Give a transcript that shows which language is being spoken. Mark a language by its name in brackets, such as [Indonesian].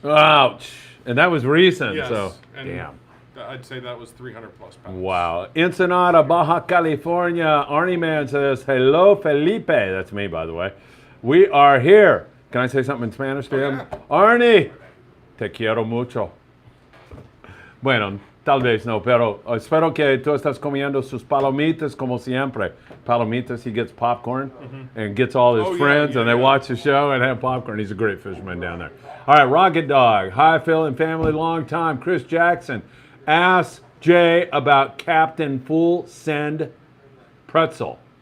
[English] Ouch. And that was recent. Yes. So And damn. I'd say that was 300 plus pounds. Wow. Ensenada, Baja California. Arnie Man says, hello, Felipe. That's me, by the way. We are here. Can I say something in Spanish to him? yeah. [Spanish] Arnie, te quiero mucho. Bueno, tal vez no, pero espero que tú estás comiendo sus palomitas como siempre. [English] Palomitas, he gets popcorn and gets all his friends and they watch the show and have popcorn. He's a great fisherman down there. All right, Rocket Dog. Hi, Phil and family, long time. Chris Jackson. Ask Jay about Captain Full Send Pretzel.